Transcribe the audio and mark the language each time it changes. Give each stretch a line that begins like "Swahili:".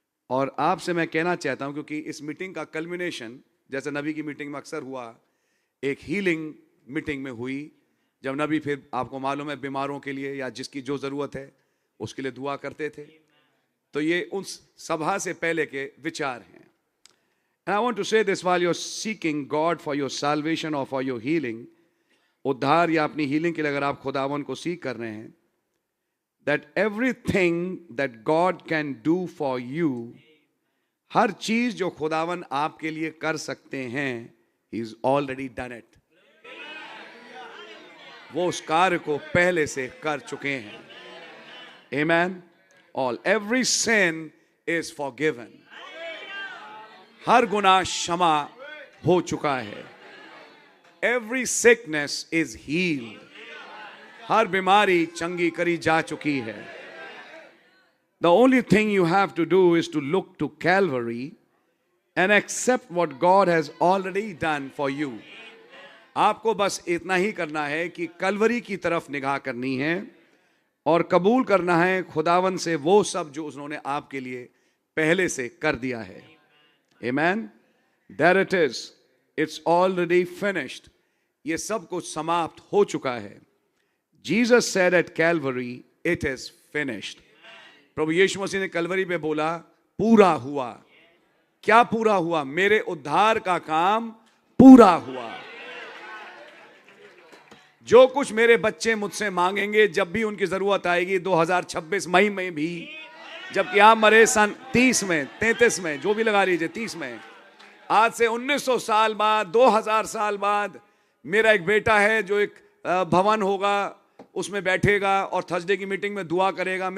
Hindi: और आपसे मैं कहना चाहता हूं, क्योंकि इस मीटिंग का कल्मिनेशन जैसे नबी की मीटिंग में अक्सर हुआ, एक हीलिंग मीटिंग में हुई, जब नबी फिर आपको मालूम है बीमारों के लिए या जिसकी जो जरूरत है उसके लिए दुआ करते थे। तो ये उस सभा से पहले के विचार हैं।
English: And I want to say this while you're seeking God for your salvation or for your healing,
Hindi: उद्धार या अपनी हीलिंग के लिए अगर आप खुदावन को सीख कर रहे हैं,
English: that everything that God can do for you,
Hindi: हर चीज जो खुदावन आपके लिए कर सकते हैं,
English: He's already done it.
Hindi: वो उस कार्य को पहले से कर चुके हैं।
English: Amen. Every sin is forgiven.
Hindi: हर गुनाह क्षमा हो चुका है।
English: Every sickness is healed.
Hindi: हर बीमारी चंगी करी जा चुकी है।
English: The only thing you have to do is to look to Calvary and accept what God has already done for you.
Hindi: आपको बस इतना ही करना है कि कलवरी की तरफ निगाह करनी है और कबूल करना है खुदावन से वो सब जो उन्होंने आपके लिए पहले से कर दिया है।
English: Amen. There it is. It's already finished.
Hindi: ये सब कुछ समाप्त हो चुका है।
English: Jesus said at Calvary, it is finished.
Hindi: प्रभु यीशु मसीह ने कलवरी पे बोला, पूरा हुआ। क्या पूरा हुआ? मेरे उद्धार का काम पूरा हुआ। जो कुछ मेरे बच्चे मुझसे मांगेंगे जब भी उनकी जरूरत आएगी 2026 मई में भी, जबकि आप मरे सन 30 में 33 में, जो भी लगा लीजिए 30 में, आज से 1900 साल बाद 2000 साल बाद मेरा एक बेटा है जो एक भवन होगा उसमें बैठेगा और थर्सडे की मीटिंग में दुआ करेगा।